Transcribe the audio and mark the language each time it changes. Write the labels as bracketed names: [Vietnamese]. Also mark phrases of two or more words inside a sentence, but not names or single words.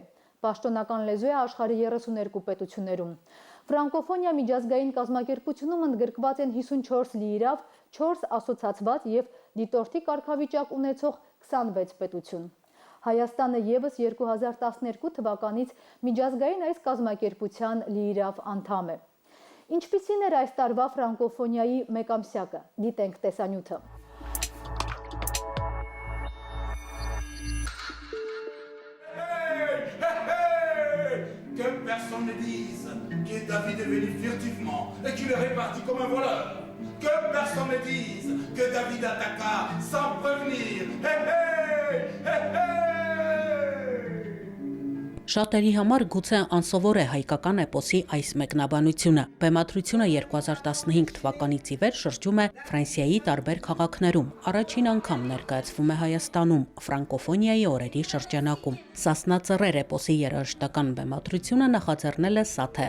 [Armenian] Պաշտոնական լեզու է աշխարհի 32 պետություններում։ Ֆրանկոֆոնիա միջազգային կազմակերպությունում ընդգրկված են 54 լիիրավ, 4 ասոցացված եւ դիտորդի կարգավիճակ ունեցող 26 պետություն։ Հայաստանը եւս 2012 թվականից միջազգային այս կազմակերպության լիիրավ անդամ է։ Ինչպիսին էր այս տարվա ֆրանկոֆոնիայի մեկամսյակը։ Դիտենք տեսանյութը։ [French] Que personne ne dise que David est venu furtivement et qu'il est réparti comme un voleur. Que personne ne dise que David attaqua sans prévenir. Hé hé, hé hé. [Armenian] Շատերի համար գուցե անսովոր է հայկական էպոսի այս մեկնաբանությունը։ Բեմադրությունը 2015 թվականից ի վեր շրջում է Ֆրանսիայի տարբեր քաղաքներում։ Առաջին անգամ ներկայացվում է Հայաստանում ֆրանկոֆոնիայի օրերի շրջանակում։ Սասնա Ծռեր էպոսի երաժշտական բեմադրությունը նախաձեռնել է Սաթե